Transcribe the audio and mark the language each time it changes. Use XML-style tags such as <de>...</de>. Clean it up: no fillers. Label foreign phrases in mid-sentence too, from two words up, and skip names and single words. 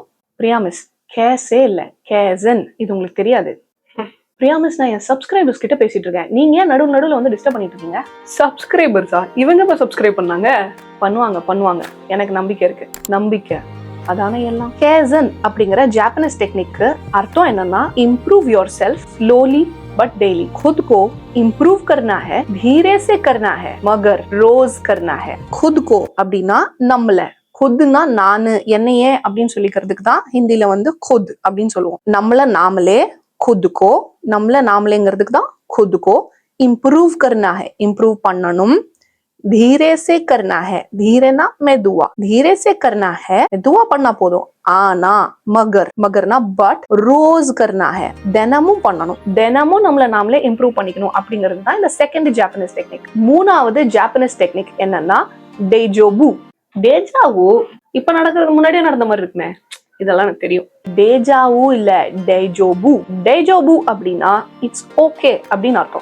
<ta>பிரியா மிஸ், கேசே இல்ல, கேசன். இது உங்களுக்கு தெரியாது. பிரியா மிஸ், நான் என் சப்ஸ்கிரைபர்ஸ் கிட்ட பேசிட்டு இருக்கேன். நீங்க ஏன் நடுவுல வந்து டிஸ்டர்ப் பண்ணிட்டு இருக்கீங்க? சப்ஸ்கிரைபர்ஸா? இவங்க இப்ப சப்ஸ்கிரைப் பண்ணாங்க? பண்ணுவாங்க. எனக்கு நம்பிக்கை இருக்கு. நம்பிக்கை அதான எல்லாம். கேசன் அப்படிங்கிற</ta> <en>Japanese technique</en> <ta>அர்த்தம் என்னன்னா,</ta> <en>improve your self slowly but daily.</en> <hi>खुद को इम्प्रूव करना है, धीरे से करना है, मगर रोज करना है. खुद को</hi> <ta>அப்படின்னா நம்மள, खुदனா நானு, என்னையே அப்படின்னு சொல்லிக்கிறதுக்கு தான் ஹிந்தில வந்து खुद அப்படின்னு சொல்லுவோம். நம்மள நாமளே,</ta> <hi>खुद को,</hi> <ta>நம்மள நாமளேங்கிறதுக்கு தான்</ta> <hi>खुद को. इम्प्रूव करना है,</hi> <ta>इम्प्रूव பண்ணணும்.</ta> <hi>धीरे से करना है,</hi> <ta>धीरेனா மெதுவா,</ta> <hi>धीरे से करना है,</hi> <ta>மெதுவா பண்ணா போதும். ஆனா மகர்னா பட்,</ta> <hi>रोज़ करना है,</hi> <ta>தினமும் பண்ணணும். தினமும் நம்மள நாமளே இம்ப்ரூவ் பண்ணிக்கணும் அப்படிங்கிறது தான் இந்த</ta> <en>second Japanese technique.</en> <ta>மூணாவது</ta> <en>Japanese technique</en> <ta>என்னன்னா டேஜோபு. டேஜாவு இப்ப நடக்கிறதுக்கு முன்னாடியே நடந்த மாதிரி இருக்குமே, இதெல்லாம் எனக்கு தெரியும். டேஜாவு இல்ல, டேஜோபு. டேஜோபு அப்படின்னா</ta> <en>it's okay</en> <ta>அப்படின்னு அர்த்தம்.</ta>